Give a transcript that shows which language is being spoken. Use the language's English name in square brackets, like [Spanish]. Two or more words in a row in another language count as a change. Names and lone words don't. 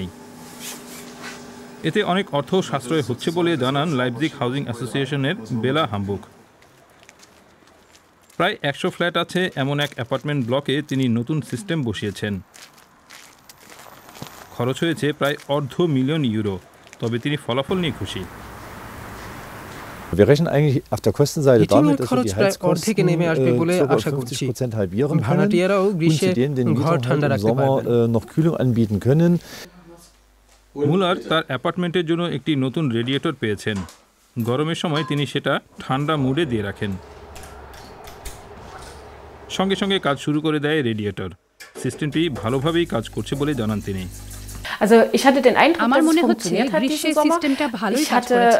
[Bangla] এতে অনেক অর্থ সাশ্রয় হচ্ছে বলে জানান লাইপজিগ হাউজিং অ্যাসোসিয়েশনের বেলা হামবুক। প্রায় 100 ফ্ল্যাট আছে এমন এক অ্যাপার্টমেন্ট ব্লকে তিনি নতুন সিস্টেম বসিয়েছেন। খরচ হয়েছে প্রায় €500,000, তবে তিনি ফলাফল নিয়ে খুশি। [German] Wir rechnen eigentlich auf der Kostenseite damit, dass wir die Heizkosten ca. 50% halbieren können und zudem den Mietern im Sommer noch Kühlung anbieten können. [Bangla] মুলার তার অ্যাপার্টমেন্টের জন্য একটি নতুন রেডিয়েটর পেয়েছেন। গরমের সময় তিনি সেটা ঠান্ডা মুডে দিয়ে রাখেন। সঙ্গে সঙ্গে কাজ শুরু করে দেয় রেডিয়েটর। সিস্টেমটি ভালোভাবেই কাজ করছে বলে জানান তিনি। আমার মনে হচ্ছে গ্রীষ্মের সিস্টেমটা ভালোই কাজ করেছে।